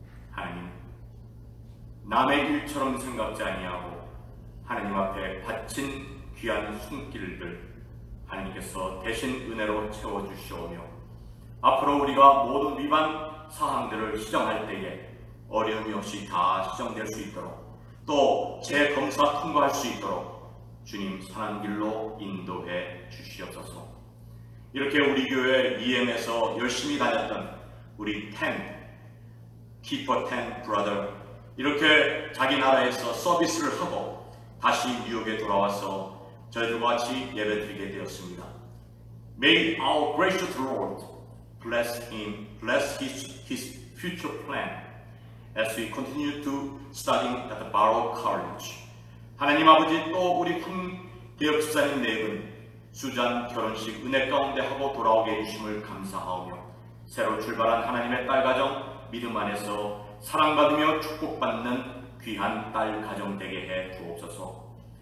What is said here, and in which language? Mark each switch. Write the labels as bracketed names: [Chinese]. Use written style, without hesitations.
[Korean] 하나님, 남의 일처럼 생각지 아니하고 하나님 앞에 바친 귀한 손길들 하나님께서 대신 은혜로 채워주시오며, 앞으로 우리가 모든 위반 사항들을 시정할 때에 어려움이 없이 다 시정될 수 있도록, 또 재검사 통과할 수 있도록 주님 선한 길로 인도해 주시옵소서. 이렇게 우리 교회 EM에서 열심히 다녔던 우리 Keeper 10 Brother, 이렇게 자기 나라에서 서비스를 하고 다시 뉴욕에 돌아와서 저희들과 같이 예배드리게 되었습니다. [English] May our gracious Lord bless him, bless his future plan as we continue to studying at the Barrow College. [Korean] 하나님 아버지, 또 우리 황대혁 집사님 내분 수잔 결혼식 은혜 가운데 하고 돌아오게 해주심을 감사하오며, 새로 출발한 하나님의 딸 가정 믿음 안에서 사랑받으며 축복받는 귀한 딸 가정 되게 해 주옵소서.